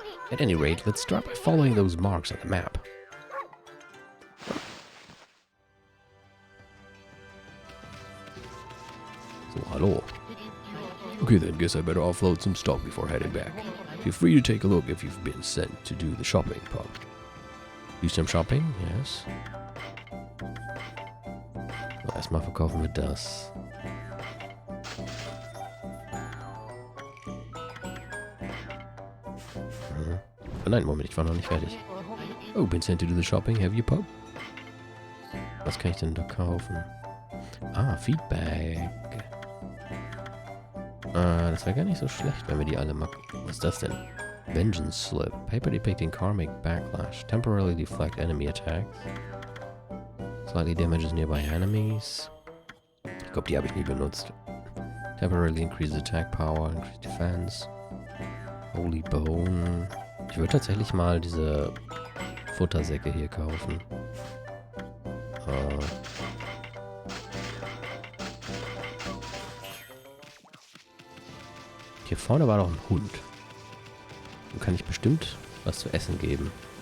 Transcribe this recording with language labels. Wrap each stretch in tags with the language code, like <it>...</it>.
<en>At any rate, let's start by following those marks on the map. So, hello. Okay then, guess I better offload some stock before heading back. Feel free to take a look if you've been sent to do the shopping, Pop. Do some shopping? Yes.</en> <de>Erstmal verkaufen wir das. Mhm. Oh nein, Moment, ich war noch nicht fertig.</de> <en>Oh, been sent to do the shopping. Have you pub?</en> <de>Was kann ich denn da kaufen? Ah, Feedback. Das wäre gar nicht so schlecht, wenn wir die alle mal... Was ist das denn? Vengeance Slip.</de> <en>Paper depicting karmic backlash. Temporarily deflect enemy attacks. Slightly damages nearby enemies.</en> <de>Ich glaube, die habe ich nie benutzt.</de> <en>Temporarily increases attack power, increase defense. Holy Bone.</en> <de>Ich würde tatsächlich mal diese Futtersäcke hier kaufen. Hier vorne war doch ein Hund. Dem kann ich bestimmt was zu essen geben.</de>